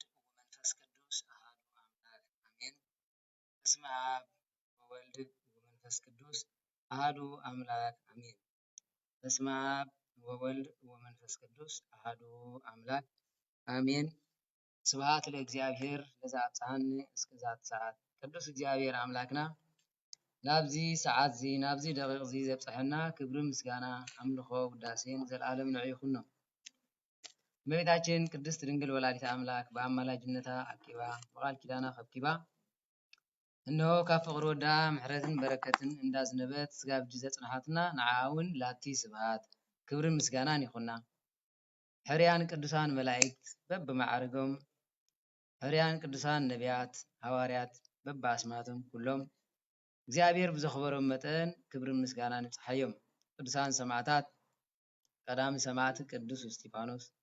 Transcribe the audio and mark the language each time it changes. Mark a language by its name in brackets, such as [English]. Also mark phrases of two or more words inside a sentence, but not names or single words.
[Geez] ወመንፈስ ቅዱስ አሐዱ አምላክ አሜን። በስመ አብ ወወልድ ወመንፈስ ቅዱስ አሐዱ አምላክ አሜን። በስመ አብ ወወልድ ወመንፈስ ቅዱስ አሐዱ አምላክ አሜን። ስብሐት ለእግዚአብሔር ለዘአብጽሐኒ እስከዛቲ ሰዓት። [Tigrinya] ቅዱስ እግዚአብሔር አምላክና ናብዚ ሰዓት እዚ ናብዚ ደቂቕ እዚ ዘብፅሐና ክብሪ ምስጋና አምልኾ ውዳሴን ዘለዓለም ንዑ ይኹን። [Amharic] እመቤታችን ቅድስት ድንግል ወላዲተ አምላክ በአማላጅነታ አቂባ በቃል ኪዳና ከብኪባ [Tigrinya] እነሆ ካብ ፍቅሪ ወዳ ምሕረትን በረከትን እንዳዝነበት ስጋብ እጅ ዘጽንሓትና ንዓውን ላቲ ስብሐት ክብርን ምስጋናን ይኹና። ሕርያን ቅዱሳን መላእክት በብማዕርጎም ሕርያን ቅዱሳን ነቢያት ሐዋርያት በብኣስማቶም ኩሎም እግዚአብሔር ብዘኽበሮም መጠን ክብርን ምስጋናን ይጽሓዮም። ቅዱሳን ሰማዕታት ቀዳሚ ሰማዕቲ ቅዱስ እስጢፋኖስ